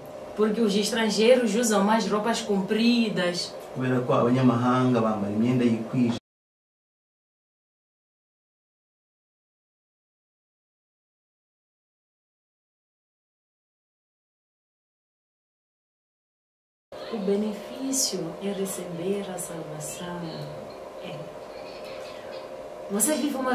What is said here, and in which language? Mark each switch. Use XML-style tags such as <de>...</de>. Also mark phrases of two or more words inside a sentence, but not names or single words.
<pt>Porque os estrangeiros usam mais roupas compridas.</pt> <rw>kubera ko abanyamahanga bambara imyenda yikwije.</rw> <pt>O benefício em receber a salvação é: você vive uma</pt>